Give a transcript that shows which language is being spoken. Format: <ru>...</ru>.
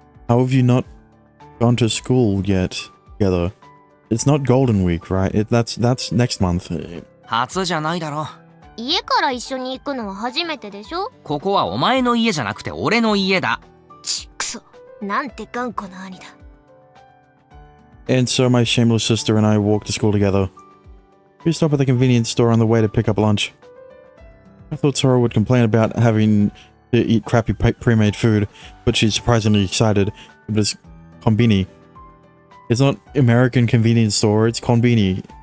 <en>How have you not gone to school yet together? It's not Golden Week, right? That's next month.</en> <ja>初じゃないだろ。家から一緒に行くのは初めてでしょ。ここはお前の家じゃなくて俺の家だ。ちくそ。なんて頑固な兄だ。</ja> <en>And so my shameless sister and I walked to school together. We stopped at the convenience store on the way to pick up lunch. I thought Sora would complain about having to eat crappy pre-made food, but she's surprisingly excited. It was Konbini. It's not American convenience store, it's Konbini.</en>